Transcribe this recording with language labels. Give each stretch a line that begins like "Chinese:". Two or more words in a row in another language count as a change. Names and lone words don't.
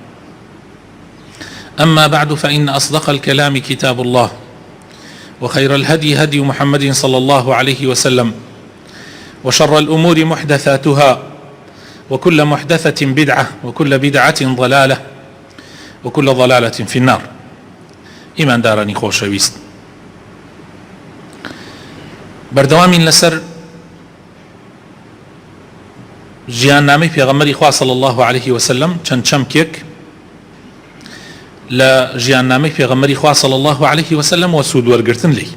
Arabic: أما بعد، فإن أصدق الكلام كتاب الله، وخير الهدي هدي محمد صلى الله عليه وسلم، وشر الأمور محدثاتها، وكل محدثة بدعة، وكل بدعة ضلالة، وكل ضلالة في النار.
Central Kurdish: إيمان دارني خۆشەویست، بەردەوامین لەسەر ژیاننامەی پێغەمبەری خوا
Arabic: صلی الله عليه وسلم
Central Kurdish: چەند چەمکێک لە ژیاننامەی پێغەمبەری خوا
Arabic: صلی الله عليه وسلم
Central Kurdish: و سوود وەرگرتن لێی.